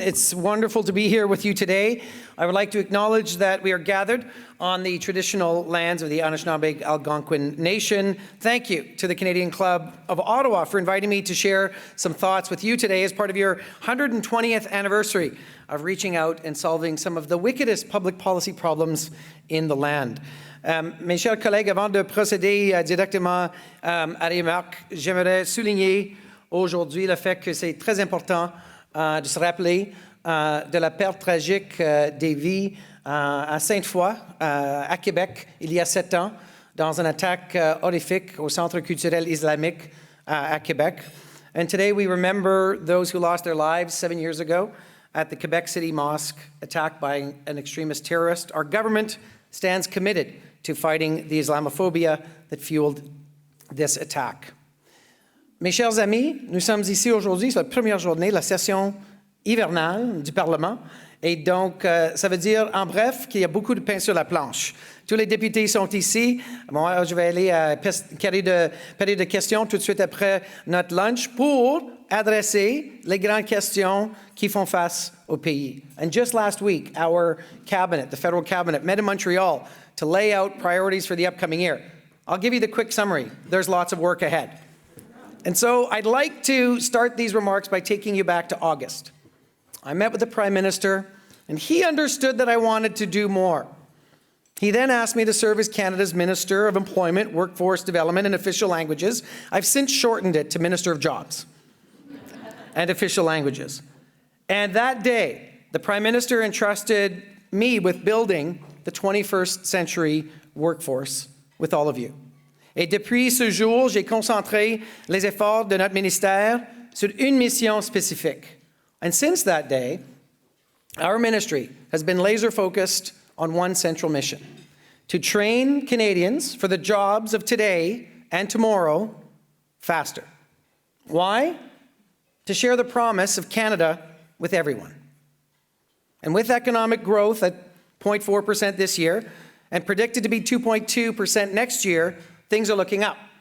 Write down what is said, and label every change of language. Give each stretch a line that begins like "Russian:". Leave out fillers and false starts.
English: It's wonderful to be here with you today. I would like to acknowledge that we are gathered on the traditional lands of the Anishinaabe Algonquin Nation. Thank you to the Canadian Club of Ottawa for inviting me to share some thoughts with you today as part of your 120th anniversary of reaching out and solving some of the wickedest public policy problems in the land.
French: Mes chers collègues, avant de procéder directement à les remarques, j'aimerais souligner aujourd'hui le fait que c'est très important de se rappeler de la perte tragique des vies à Sainte-Foy, à Québec, il y a 7 ans, dans une attaque horrifique au Centre culturel islamique à Québec.
English: And today we remember those who lost their lives 7 years ago at the Quebec City Mosque, attacked by an extremist terrorist. Our government stands committed to fighting the Islamophobia that fueled this attack.
French: Mes chers amis, nous sommes ici aujourd'hui, c'est la première journée de la session hivernale du Parlement. Et donc, ça veut dire, en bref, qu'il y a beaucoup de pain sur la planche. Tous les députés sont ici. Moi, je vais aller à période de questions tout de suite après notre lunch pour adresser les grandes questions qui font face au pays.
English: And just last week, our cabinet, the federal cabinet, met in Montreal to lay out priorities for the upcoming year. I'll give you the quick summary. There's lots of work ahead. And so I'd like to start these remarks by taking you back to August. I met with the Prime Minister, and he understood that I wanted to do more. He then asked me to serve as Canada's Minister of Employment, Workforce Development and Official Languages. I've since shortened it to Minister of Jobs and Official Languages. And that day, the Prime Minister entrusted me with building the 21st century workforce with all of you.
French: Et depuis ce jour, j'ai concentré les efforts de notre ministère sur une mission spécifique.
English: And since that day, our ministry has been laser-focused on one central mission: to train Canadians for the jobs of today and tomorrow faster. Why? To share the promise of Canada with everyone. And with economic growth at 0.4% this year and predicted to be 2.2% next year, things are looking up.